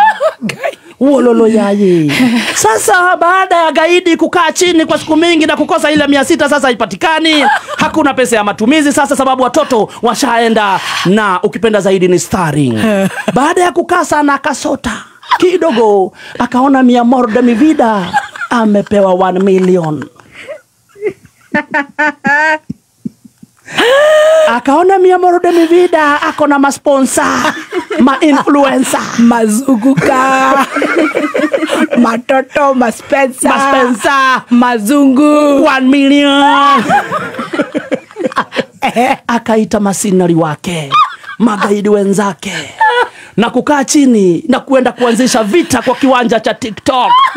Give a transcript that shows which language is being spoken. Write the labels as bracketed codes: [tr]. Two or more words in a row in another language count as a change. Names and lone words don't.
[sw] Wololo yaye. Sasa baada ya gaidi kukaa chini kwa siku mingi na kukosa ile 600 sasa haipatikani. Hakuna pesa ya matumizi sasa sababu watoto washaenda na ukipenda zaidi ni starring. Baada ya kukaa sana akasota. Kidogo akaona Mi Amor de mi vida amepewa 1 million. Akaona Mi Amor de mi vida ako na masponsa. ma-influencer, mazunguka, matoto, maspensa, mazungu 1 million. Akaita masinari wake, magaidi wenzake, na kukaa chini na kuenda kuanzisha vita kwa kiwanja cha TikTok.